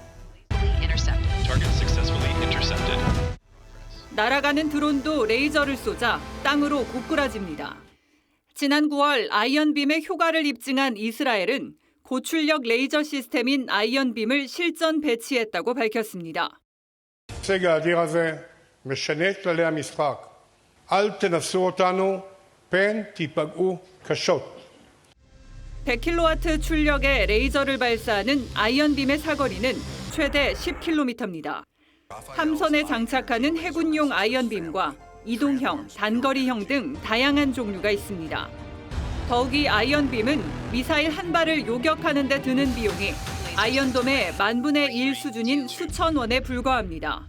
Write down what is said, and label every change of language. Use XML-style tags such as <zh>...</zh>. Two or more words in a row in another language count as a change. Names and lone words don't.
<ko>날아가는 드론도 레이저를 쏘자 땅으로 고꾸라집니다. 지난 9월 아이언빔의 효과를 입증한 이스라엘은 고출력 레이저 시스템인 아이언빔을 실전 배치했다고 밝혔습니다.</ko> <he>הישג האדיר הזה משנה את כללי המשחק. אל תנסו אותנו, פן תיפגעו קשות.</he> <ko>100kW 출력의 레이저를 발사하는 아이언빔의 사거리는 최대 10km입니다. 함선에 장착하는 해군용 아이언빔과 이동형, 단거리형 등 다양한 종류가 있습니다. 더욱이 아이언빔은 미사일 한 발을 요격하는 데 드는 비용이 아이언돔의 10,000분의 1 수준인 수천 원에 불과합니다.</ko>